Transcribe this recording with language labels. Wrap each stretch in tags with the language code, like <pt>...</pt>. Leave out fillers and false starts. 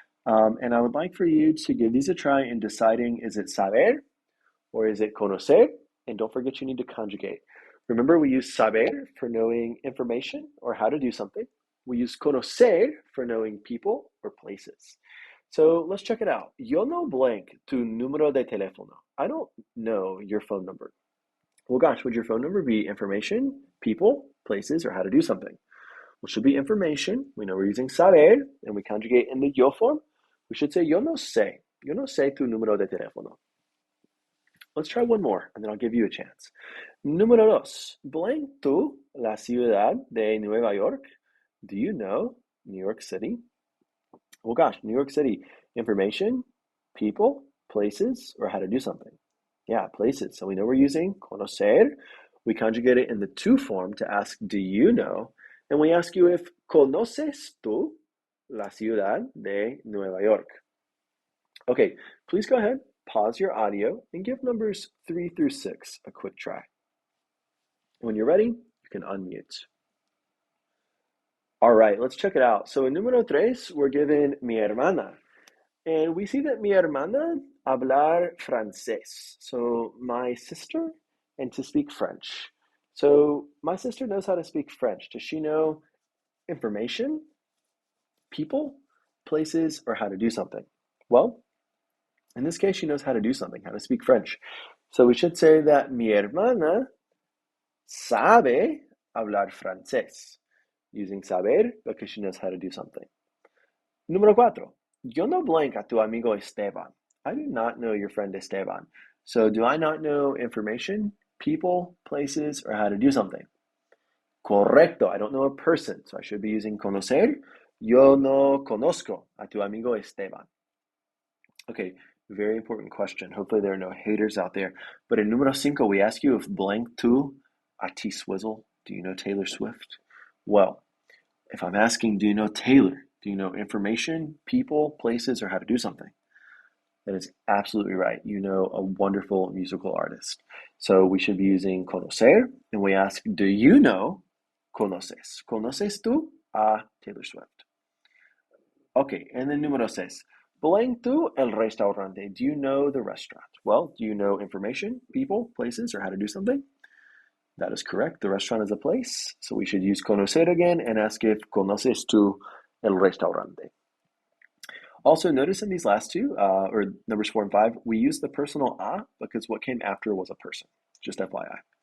<en>And I would like for you to give these a try in deciding, is it saber or is it conocer? And don't forget you need to conjugate. Remember, we use saber for knowing information or how to do something. We use conocer for knowing people or places. So let's check it out.</en> <es>Yo no blank tu número de teléfono.</es> <en>I don't know your phone number. Well, gosh, would your phone number be information, people, places, or how to do something? Well, it should be information. We know we're using saber, and we conjugate in the yo form. We should say</en> <es>yo no sé. Yo no sé tu número de teléfono.</es> <en>Let's try one more, and then I'll give you a chance.</en> <es>Número dos. Blank tú la ciudad de Nueva York.</es> <en>Do you know New York City? Well, gosh, New York City. Information, people, places, or how to do something. Yeah, places. So we know we're using conocer. We conjugate it in the to form to ask, do you know? And we ask you if</en> <es>conoces tú la ciudad de Nueva York.</es> <en>Okay, please go ahead pause your audio and give numbers 3 through 6 a quick try. When you're ready, you can unmute. All right, let's check it out. So in número 3, we're given mi hermana. And we see that</en> <es>mi hermana hablar francés.</es> <en>So my sister, and to speak French. So my sister knows how to speak French. Does she know information, people, places, or how to do something? Well, in this case, she knows how to do something, how to speak French. So we should say that</en> <es>mi hermana sabe hablar francés,</es> <en>using saber because she knows how to do something. Número 4.</en> <es>Yo no blank a tu amigo Esteban.</es> <en>I do not know your friend Esteban. So do I not know information, people, places, or how to do something? Correcto. I don't know a person, so I should be using conocer.</en> <es>Yo no conozco a tu amigo Esteban.</es> <en>Okay, very important question. Hopefully there are no haters out there. But in número 5, we ask you if blank tu a ti Swizzle. Do you know Taylor Swift? Well, if I'm asking, do you know Taylor? Do you know information, people, places, or how to do something? That is absolutely right. You know a wonderful musical artist. So we should be using conocer, and we ask, do you know conoces?</en> <es>¿Conoces tú a Taylor Swift?</es> <en>Okay, and then</en> <es>número 6. Blank tú el restaurante.</es> <en>Do you know the restaurant? Well, do you know information, people, places, or how to do something? That is correct. The restaurant is a place. So we should use conocer again and ask if</en> <es>conoces tú el restaurante.</es> <en>Also, notice in these last two, or numbers 4 and 5, we use the personal a because what came after was a person. Just FYI.</en>